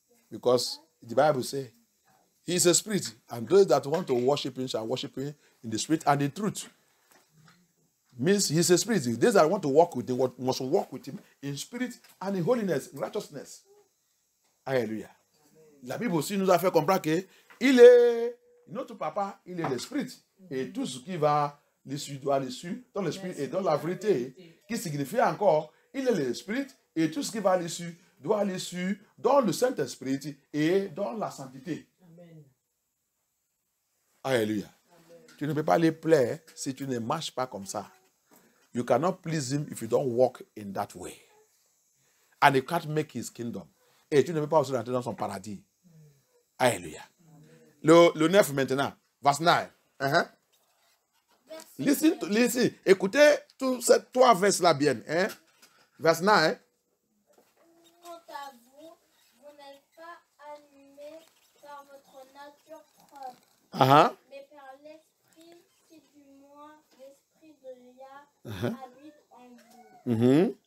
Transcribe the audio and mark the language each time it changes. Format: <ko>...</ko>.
<en>Because the Bible says, He is a spirit, and those that want to worship Him shall worship Him in the spirit and in truth. Means He is a spirit. Those that want to walk with Him must walk with Him in spirit and in holiness, in righteousness. Alléluia.</en> <fr>La Bible aussi nous a fait comprendre que il est notre papa, il est l'esprit. Et tout ce qui va l'issue doit l'issue dans l'esprit et dans la vérité, qui signifie encore, il est l'esprit et tout ce qui va l'issue doit l'issue dans le Saint-Esprit et dans la sainteté. Amen. Alléluia. Tu ne peux pas les plaire si tu ne marches pas comme ça.</fr> <en>You cannot please him if you don't walk in that way. And you can't make his kingdom.</en> <fr>Et tu ne peux pas aussi rentrer dans son paradis. Alléluia. Le 9 maintenant. Verse 9.</fr> <en>Listen.</en> <fr>Écoutez tous ces 3 versets-là bien.</fr> <en>Hein? Verse 9.</en> <fr>Quant à vous, vous n'êtes pas animés par votre nature propre, mais par l'esprit, si du moins l'esprit de Yah habite en vous.</fr>